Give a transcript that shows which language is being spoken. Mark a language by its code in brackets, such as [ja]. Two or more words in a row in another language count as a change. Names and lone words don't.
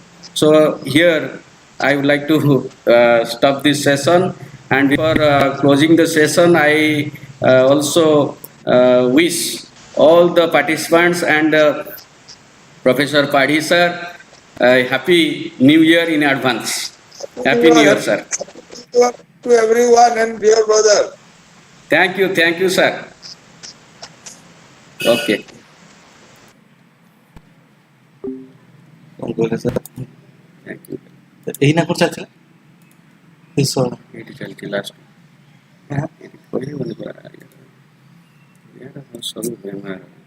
[en] So here I would like to stop this session, and before closing the session, I also wish all the participants and Professor Padhi sir a happy New Year in advance. Happy New Year, sir. To everyone and dear brother. Thank you, sir. Okay. [or] କଣ କହିଲେ ସାର୍? [en] Thank you. [or] ଏଇ ନା କଣ ଚାଲିଥିଲା? ଏଇଠି ଚାଲିଛି ଲାଷ୍ଟ। ଏଇଠି କହିହେବନି ପରା ସବୁ ବେମାର।